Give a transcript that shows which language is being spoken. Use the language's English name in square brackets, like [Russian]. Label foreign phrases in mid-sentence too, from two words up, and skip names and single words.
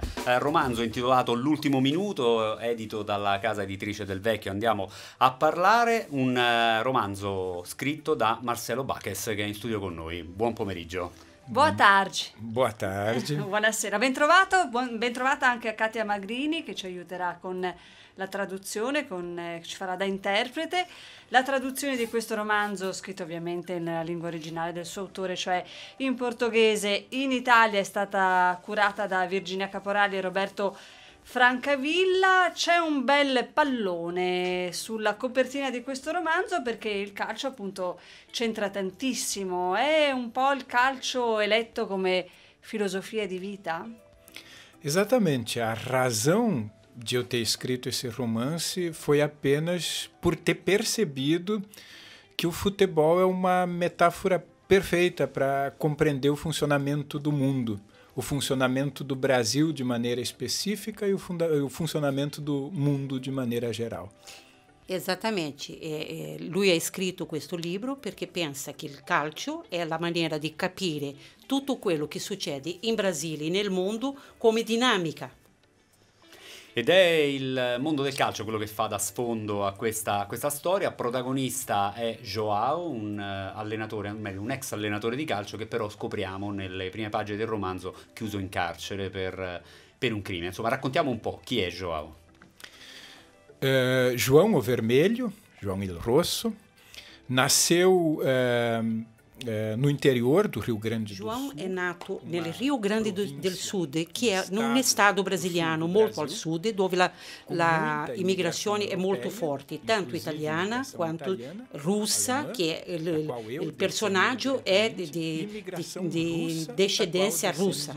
[Italian] romanzo intitolato L'ultimo minuto, edito dalla casa editrice Del Vecchio. Andiamo a parlare, un romanzo scritto da Marcelo Baches, che è in studio con noi. Buon pomeriggio. [Portuguese] Boa tarde. Boa tarde. [Italian] Buonasera, ben trovata anche a Katia Magrini, che ci aiuterà con la traduzione, ci farà da interprete. La traduzione di questo romanzo, scritto ovviamente nella lingua originale del suo autore, cioè in portoghese, in Italia è stata curata da Virginia Caporali e Roberto Francavilla. C'è un bel pallone sulla copertina di questo romanzo perché il calcio appunto c'entra tantissimo. È un po' il calcio eletto come filosofia di vita? [Portuguese] Exatamente. A razão de eu ter escrito esse romance foi apenas por ter percebido que o futebol é uma metáfora perfeita para compreender o funcionamento do mundo, o funcionamento do Brasil de maneira específica e o funcionamento do mundo de maneira geral. [Italian] Esattamente, lui ha scritto questo libro perché pensa che il calcio è la maniera di capire tutto quello che succede in Brasile e nel mondo come dinamica. Ed è il mondo del calcio quello che fa da sfondo a questa storia. Protagonista è João, un allenatore, meglio, un ex allenatore di calcio che però scopriamo nelle prime pagine del romanzo chiuso in carcere per un crimine. Insomma, raccontiamo un po' chi è João. João o Vermelho, João il Rosso, [Portuguese] nasceu no interior do Rio Grande do Sul. [Italian] João è nato nel Rio Grande del Sud, che è un stato brasiliano molto al sud, dove la immigrazione è molto forte, tanto italiana quanto russa, che il personaggio è di discendenza russa.